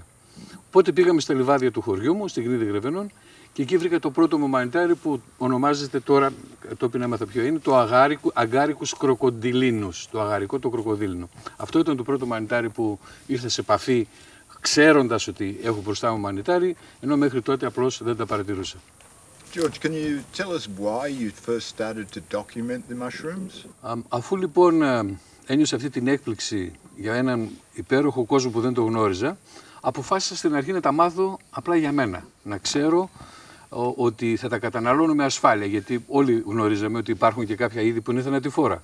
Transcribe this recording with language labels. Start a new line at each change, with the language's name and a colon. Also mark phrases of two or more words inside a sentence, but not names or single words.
Greek: Οπότε πήγαμε στα λιβάδια του χωριού μου, στην Γνίδη Γρεβενών, και εκεί βρήκα το πρώτο μου μανιτάρι που ονομάζεται τώρα, το έμαθα ποιο είναι, το Agaricus crocodilinus, το αγαρικό το κροκοδίλινο. Αυτό ήταν το πρώτο μανιτάρι που ήρθα σε επαφή ξέροντας ότι έχω μπροστά μου μανιτάρι, ενώ μέχρι τότε απλώς δεν τα παρατηρούσα.
English: George, can you tell us why you first started to document the mushrooms?
Greek: Αφού λοιπόν ένιωσα αυτή την έκπληξη για έναν υπέροχο κόσμο που δεν το γνώριζα, αποφάσισα στην αρχή να τα μάθω απλά για μένα. Να ξέρω ότι θα τα καταναλώνω με ασφάλεια, γιατί όλοι γνωρίζαμε ότι υπάρχουν και κάποια είδη που είναι θανατηφόρα.